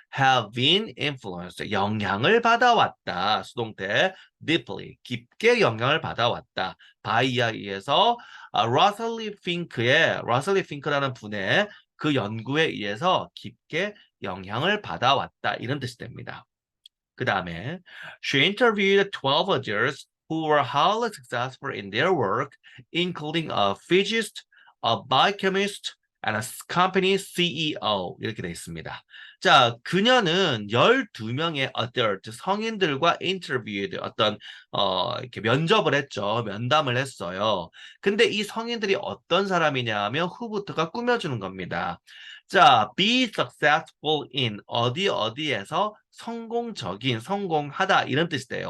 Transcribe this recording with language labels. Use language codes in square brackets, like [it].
[en] have been influenced. [ko] 영향을 받아왔다. 수동태 deeply. 깊게 영향을 받아왔다. by에 의해서 러셀리 핑크라는 분의 그 연구에 의해서 깊게 영향을 받아왔다. 이런 뜻이 됩니다. [en] 그 다음에 she interviewed 12 others who were highly successful in their work, including a physicist, a biochemist, and a company CEO [ko] 이렇게 되어 있습니다. 자, 그녀는 12명의 adult 성인들과 interviewed 어떤 이렇게 면접을 했죠. 면담을 했어요. 근데 이 성인들이 어떤 사람이냐 하면 후부터가 꾸며주는 겁니다. 자, [en] be successful in [ko] 어디 어디에서 성공적인, 성공하다 이런 뜻이 돼요.